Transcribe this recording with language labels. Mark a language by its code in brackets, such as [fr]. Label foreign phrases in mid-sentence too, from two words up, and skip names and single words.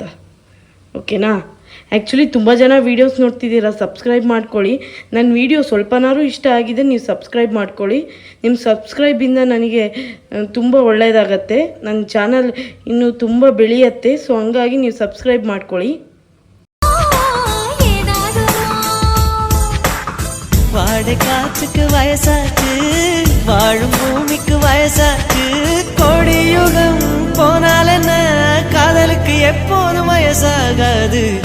[kn] ಓಕೆನಾ? ಆ್ಯಕ್ಚುಲಿ ತುಂಬ ಜನ ವೀಡಿಯೋಸ್ ನೋಡ್ತಿದ್ದೀರಾ, ಸಬ್ಸ್ಕ್ರೈಬ್ ಮಾಡ್ಕೊಳ್ಳಿ. ನನ್ನ ವೀಡಿಯೋ ಸ್ವಲ್ಪನಾರು ಇಷ್ಟ ಆಗಿದೆ, ನೀವು ಸಬ್ಸ್ಕ್ರೈಬ್ ಮಾಡ್ಕೊಳ್ಳಿ. ನಿಮ್ಮ ಸಬ್ಸ್ಕ್ರೈಬಿಂದ ನನಗೆ ತುಂಬ ಒಳ್ಳೆಯದಾಗತ್ತೆ, ನನ್ನ ಚಾನಲ್ ಇನ್ನೂ ತುಂಬ ಬೆಳೆಯತ್ತೆ. ಸೊ ಹಂಗಾಗಿ ನೀವು ಸಬ್ಸ್ಕ್ರೈಬ್ ಮಾಡ್ಕೊಳ್ಳಿ. [ta] வாடை காற்றுக்கு வயசாச்சு, வாழும் பூமிக்கு வயசாச்சு. கோடியுகம் போனால் என்ன, காதலுக்கு எப்போதும் வயசாகாது.